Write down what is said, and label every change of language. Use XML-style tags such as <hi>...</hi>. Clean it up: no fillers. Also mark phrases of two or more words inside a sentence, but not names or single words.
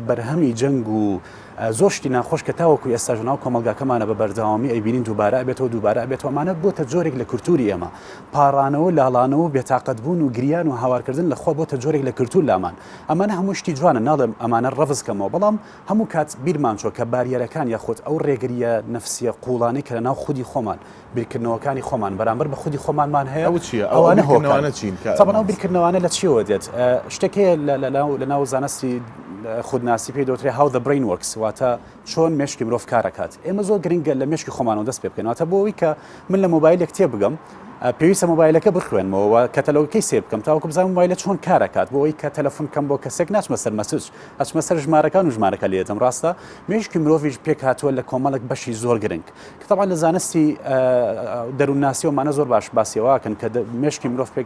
<ckb>بەرهەمی جەنگ و زۆر شتی ناخۆش کە تاوەکو ئێستا ناو کۆمەلگاکەمانە بە بەردەوامی ئەیبینین دووبارە بێتەوە دووبارە بێتەوە ئەمانە بۆتە جۆرێک لە کللتوری ئێمە پاڕانەوە لاڵانەوە بێتاقەتبوون و گریان و هاوارکردن لەخوا بۆتە جۆرێک لە کللتور لامان ئەمانە هەموو شتی جوانە ناڵێم ئەمانە ڕەفزکەمەوە بەڵام هەموو کات بیرمان چۆ کە باریەرەکان یاخود ئەو ڕێگریە نەفسیە قوڵانەی کە لە ناو خودی خۆمان بیرکردنەوەکانی خۆمان بەرامبەر بە خودی خۆمانمان هەیە ئەو چیە ئەوانە هۆکانە چین تەبەن ئەو بیرکردنەوەانە لە چیەوە دێت شتێکەیە لە ناو زانستی خودناسی پێی دەوترێت</ckb> <en>how the brain works</en> <ckb>واتە چۆن مێشکی مرۆڤ کارەکات ئێمە زۆر گرنگە لە مێشکی خۆمانەوە دەست پێ بکەین واتە بۆەوەی کە من لە مۆبایلێک تێ بگەم پێویستە مۆبایلەکە بخوێنمەوە کەتەلۆگەکەی سێ بکەم تاوەکو بزانم مۆبایلە چۆن کارەکات بۆ ئەوی کە تەلەفۆن کەم بۆ کەسێک ناچمە سەر مەسج ئەچمە سەر ژمارەکان و ژمارەکە لێتم ڕاستە مێشکی مرۆڤیش پێک هاتووە لە کۆمەڵک بەشی زۆر گرنگ کە تەبعاً لە زانستی دەروونناسیەوەمانە زۆر باسیەوەکەن کە مێشکی مرۆڤ پێک</ckb>